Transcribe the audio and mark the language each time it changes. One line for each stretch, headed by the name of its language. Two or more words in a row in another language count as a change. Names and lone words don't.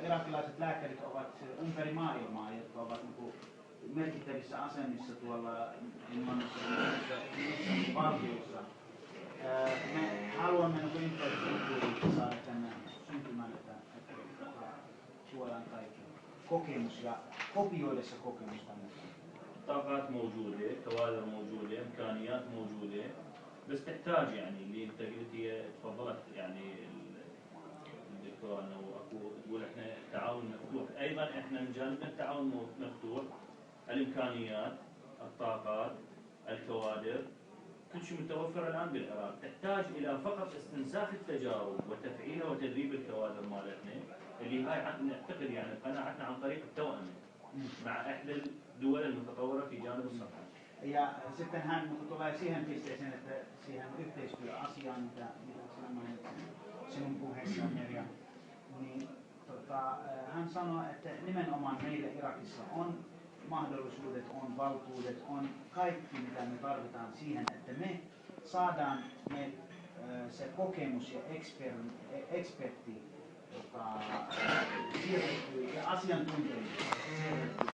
Finnish: Irakilaiset lääkärit ovat ympäri maailmaa, jotka ovat merkittävissä asemissa tuolla Englannissa ja valtiossa. Me haluamme infrastruktuurin saada tänne syntymään, että tuodaan kaikki kokemus ja kopioida se kokemus tänne.
Arabic: طاقات موجودة، كوادر موجودة، إمكانيات موجودة، بس تحتاج يعني اللي أنت قلت هي تفضلت يعني الدكتور أنه أكو تقول إحنا التعاون مفتوح، أيضا إحنا من جانبنا التعاون مفتوح، الإمكانيات، الطاقات، الكوادر، كل شيء متوفر الآن بالعراق، تحتاج إلى فقط استنساخ التجارب وتفعيلها وتدريب الكوادر مالتنا اللي هاي نعتقد يعني قناعتنا عن طريق التوأمة مع إحدى الدول المتطورة في جانب الصحة.
Finnish: Ja sitten hän tulee siihen pisteeseen, että siihen yhteistyöasiaan, mitä sinä mainitsit sinun puheessaan, Merja, niin hän sanoi, että nimenomaan meillä Irakissa on mahdollisuudet, on valtuudet, on kaikki mitä me tarvitaan siihen, että me saadaan se kokemus ja ekspertti siirrettyä ja asiantuntijuus siirrettyä